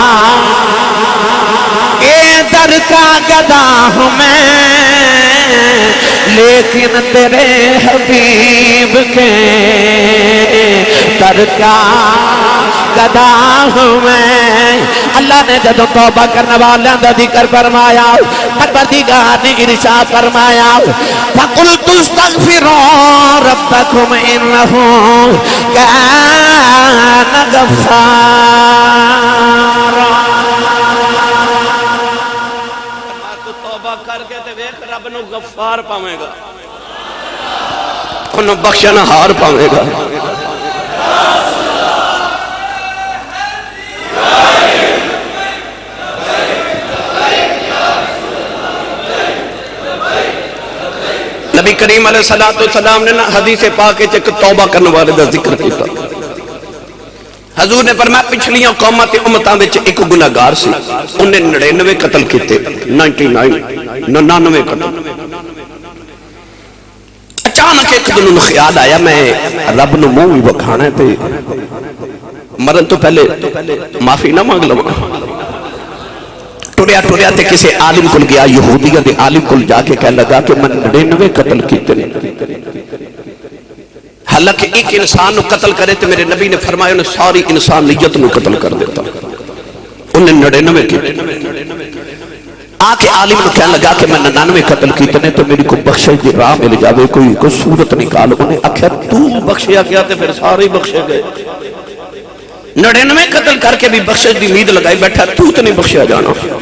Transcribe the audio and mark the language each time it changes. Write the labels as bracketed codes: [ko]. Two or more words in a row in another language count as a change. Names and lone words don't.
[ur] در کا گدا ہوں میں لیکن تیرے حبیب کے در کا گدا ہوں میں [pa] اللہ نے جدو توبہ کرنے والیاں دا ذکر فرمایا پروردگار نے ارشاد فرمایا [ar] فَقُلْتُ اسْتَغْفِرُوا رَبَّكُمْ إِنَّهُ كَانَ غَفَّارًا [pa] توبہ کر کے تے ویکھ رب نو غفار پاویں گا انہوں بخشن ہار پاویں گا نبی کریم علیہ السلام نے حدیث پاک ایک توبہ کرنے والے دا ذکر کیتا حضور نے فرمایا پچھلیاں قوماں تے امتاں وچ ایک گناہگار سی انہیں 99 قتل کیتے 99 قتل اچانک ایک دن انہوں خیال آیا میں رب نو منہ بھی بکھانا ہے تے مرن تو پہلے معافی نہ مانگ لوں ٹریا ٹریا تے کسی عالم کل گیا یہودیہ دے عالم کل جا کے کہنے لگا کہ میں 99 قتل کیتے نہیں حالانکہ ایک انسان نو قتل کرے تو میرے نبی نے فرمایا انہیں ساری انسانیت نو قتل کر دیتا انہیں 99 کیتے آکے عالم نو کہنے لگا کہ میں 99 قتل کیتے نہیں تو میری کو بخشے دی راہ مل جاوے کوئی صورت نکال انہیں آکھیا تو بخشیا گیا تو پھر سارے بخشے گئے 99 قتل کر کے بھی بخشش دی امید لگائی بیٹھا تو نہیں بخشیا جانا